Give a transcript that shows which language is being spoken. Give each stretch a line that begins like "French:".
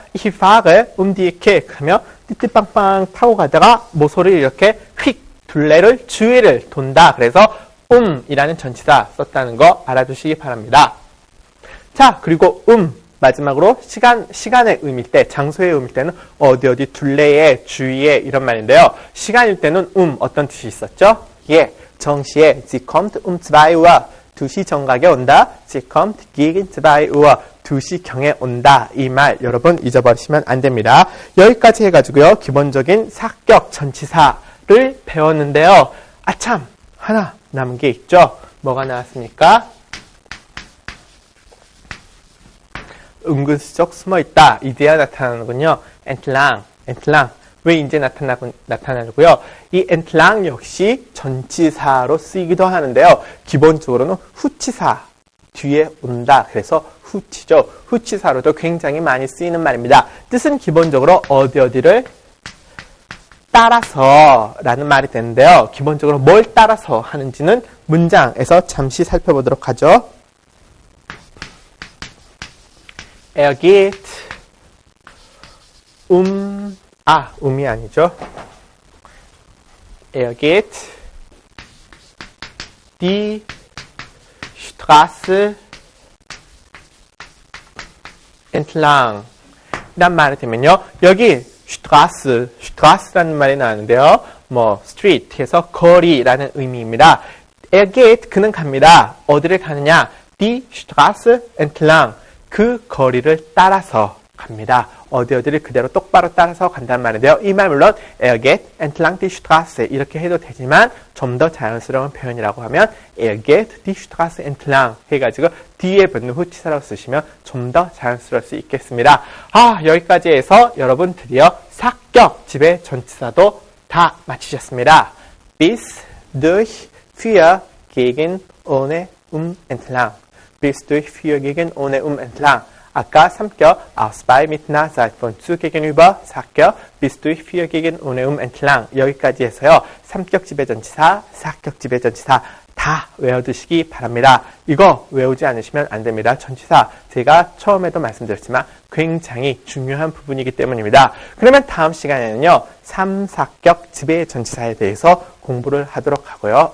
German: Ich fahre die Ecke
Korean: 하면 띠띠빵빵 타고 가다가 모서리를 이렇게 휙 둘레를 주위를 돈다. 그래서 이라는 전치사 썼다는 거 알아두시기 바랍니다. 자, 그리고 마지막으로 시간의 의미일 때, 장소의 의미일 때는 어디 둘레에, 주위에 이런 말인데요. 시간일 때는 어떤 뜻이 있었죠? 예, 정시에
German: Sie kommt 2 Uhr.
Korean: 2시 정각에 온다.
German: Sie kommt gegen 2 Uhr.
Korean: 2시경에 온다. 이 말 여러분 잊어버리시면 안 됩니다. 여기까지 해가지고요. 기본적인 사격 전치사를 배웠는데요. 아참! 하나 남은 게 있죠? 뭐가 나왔습니까? 은근슬쩍 숨어있다. 이제야 나타나는군요. entlang. 왜 이제 나타나고요? 이 entlang 역시 전치사로 쓰이기도 하는데요. 기본적으로는 후치사, 뒤에 온다. 그래서 후치죠. 후치사로도 굉장히 많이 쓰이는 말입니다. 뜻은 기본적으로 어디를 따라서 라는 말이 되는데요. 기본적으로 뭘 따라서 하는지는 문장에서 잠시 살펴보도록 하죠.
German: Er geht um이 아니죠. Er geht die Straße entlang.
Korean: 이란 말이 되면요. 여기 Straß라는 말이 나오는데요. street에서 거리라는 의미입니다.
German: Er geht,
Korean: 그는 갑니다. 어디를 가느냐?
German: Die Straße entlang.
Korean: 그 거리를 따라서 갑니다. 어디를 그대로 똑바로 따라서 간다는 말인데요. 이 말 물론
German: Er geht entlang die Straße
Korean: 이렇게 해도 되지만 좀 더 자연스러운 표현이라고 하면
German: Er geht die Straße entlang
Korean: 해가지고 뒤에 붙는 후치사라고 쓰시면 좀 더 자연스러울 수 있겠습니다. 여기까지 해서 여러분 드디어 사격 지배 전치사도 다 마치셨습니다.
German: Bis, durch, für, gegen, ohne, entlang. Bis, durch, für, gegen, ohne, entlang. 아까 3격 aus bei, mit, nach, seit, von, zu, gegenüber 4격 bis, durch, für, gegen, ohne, entlang.
Korean: 여기까지 해서요. 3격 지배전치사, 4격 지배전치사 다 외워두시기 바랍니다. 이거 외우지 않으시면 안 됩니다. 전치사 제가 처음에도 말씀드렸지만 굉장히 중요한 부분이기 때문입니다. 그러면 다음 시간에는요. 3, 4격 지배전치사에 대해서 공부를 하도록 하고요.